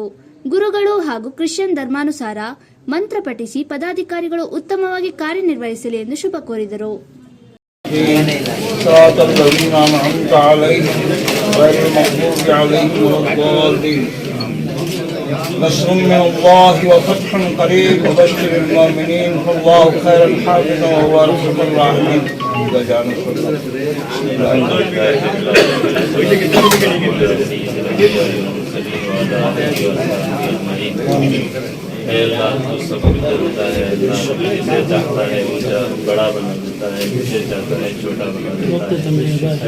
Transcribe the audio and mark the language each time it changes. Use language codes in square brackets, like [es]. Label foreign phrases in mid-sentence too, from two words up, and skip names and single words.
[kn] ಗುರುಗಳು ಹಾಗೂ ಕ್ರಿಶ್ಚಿಯನ್ ಧರ್ಮಾನುಸಾರ ಮಂತ್ರ ಪಠಿಸಿ ಪದಾಧಿಕಾರಿಗಳು ಉತ್ತಮವಾಗಿ ಕಾರ್ಯನಿರ್ವಹಿಸಲಿ ಎಂದು ಶುಭ ಕೋರಿದರು. [ar] نصر من الله وفتح قريب وبشر المؤمنين والله خير الحافظ وهو ارحم الراحمين. [hi] बड़ा बना देता है, जिसे चाहता है छोटा बना देता है।